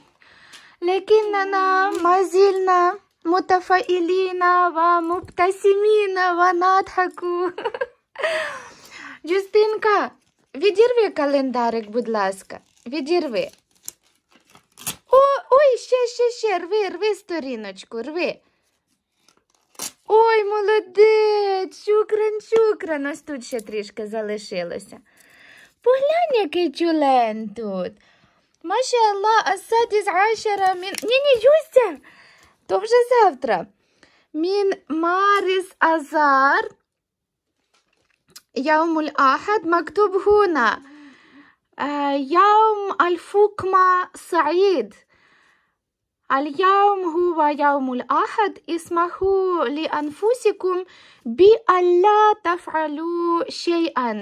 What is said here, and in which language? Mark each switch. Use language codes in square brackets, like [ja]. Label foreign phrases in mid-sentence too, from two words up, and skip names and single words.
[ar] لكننا ما زلنا متفائلين ومبتسمين ونضحك. [uk] Justинка, відірви календарик, будь ласка, відірви. Ой, ще, рви сторіночку, рви. Ой, молодець, шукран, ось тут ще трішки залишилося. Поглянь, який тюлень тут. [ar] Машаллах, السادس عشر من... [uk] Ні, Юстя, то вже завтра. [ar] من مارس آذار يوم الأحد مكتوب هنا يوم الفقمة سعيد. اليوم هو يوم الأحد. اسمحوا لأنفسكم بألا تفعلوا شيئا.